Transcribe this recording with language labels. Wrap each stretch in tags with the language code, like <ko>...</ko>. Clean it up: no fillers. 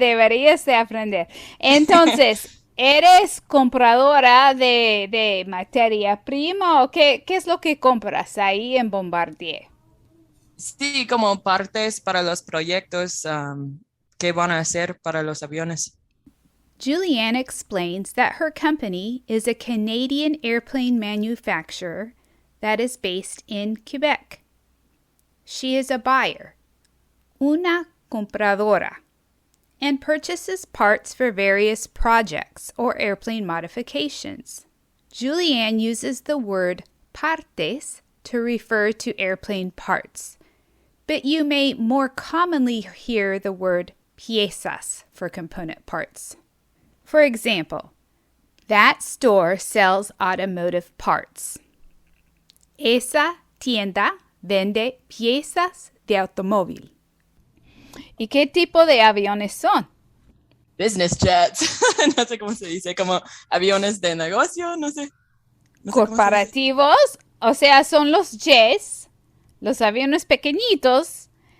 <es>Deberías de aprender. Entonces, ¿eres compradora de materia prima o qué es lo que compras ahí en Bombardier? Sí, como partes para los proyectos que van a hacer para los aviones.</es> <en>Julianne explains that her company is a Canadian airplane manufacturer that is based in Quebec. She is a buyer,</en> <es>una compradora,</es> <en>and purchases parts for various projects or airplane modifications. Julianne uses the word partes to refer to airplane parts, but you may more commonly hear the word piezas for component parts. For example, that store sells automotive parts.</en> <es>Esa tienda vende piezas de automóvil. ¿Y qué tipo de aviones son?</es> <en>Business jets.</en> <es>No sé cómo se dice, como aviones de negocio, no sé. No sé cómo se dice. Corporativos, o sea, son los jets, los aviones pequeñitos.</es>